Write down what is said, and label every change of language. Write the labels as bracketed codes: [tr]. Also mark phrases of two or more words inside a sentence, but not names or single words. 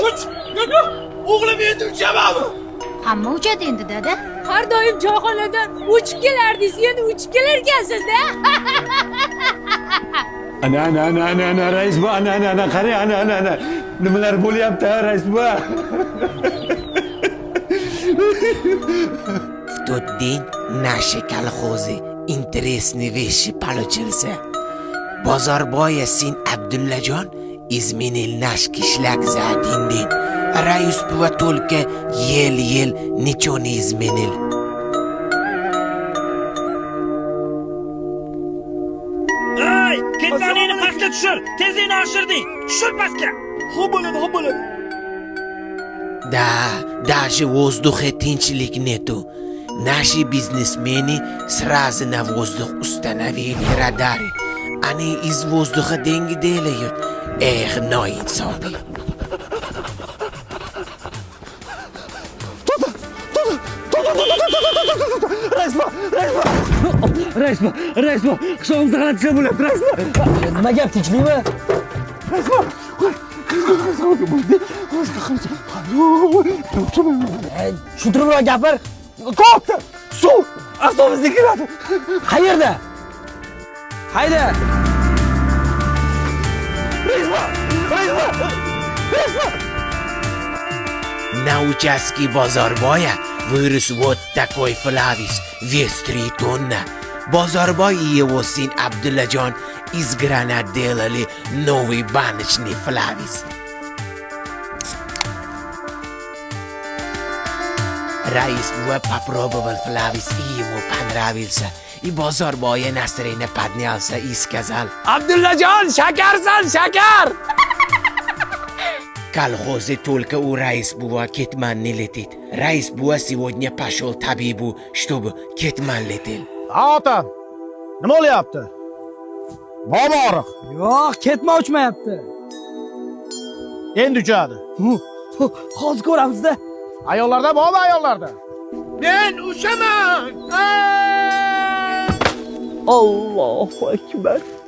[uz] O'g'lim endi uchamadi. Hamma uchadi endi dada. Har doim choyxonadan uchib kelardingiz, endi uchib kelar ekansiz-da. Ana rais bu ana qara ana nimalar bo'lyapti rais bu. [ru] В тот день наши колхозы интересные вещи получился. Бозорбоя сын Абдулладжон изменил наш кишлак за один день. Райус было только ел, ничего не изменил. [uz] Ketmanini pastga tushir. Tezlikni oshirding. Tushir pastga. Xo'p bo'ladi. [ru] Да, даже в воздухе tinchlik нету. Наши бизнесмены сразу на воздух установили радары. Они из воздуха деньги делают. Эх, ноинсоны. [uz] Raisbo, hisobimizni qalatishlar bo'lyapti, Raisbo. Nima gap, tinchlikmi? Raisbo. Tushuntiribroq gapir. Qopti. Suv avtobusga kiradi. Qayerda? Hayda. Raisbo. [ru] На участке Бозорбоя вырос вот такой Флавис, вес 3 тонны. Bozorboy его сын Abdullajon из гранат делали новый баночный Flavis. Rais buva попробовал Flavis и ему понравился. И Bozorboy настроение поднялся и сказал: [uz] Abdullajon, shakarsan, shakar! [ru] Колхозе только у Раис бува кетман не летит. Раис бува сегодня пошел табибу, чтобы кетман летел. [uz] Ota, nima bo'lyapti? Bormi og'riq? Yo'q, ketma uchmayapti. Endi uchadi. Hozir ko'ramiz-da. Ayollarda bormi ayollarda? Men ushaman. [ar] الله أكبر.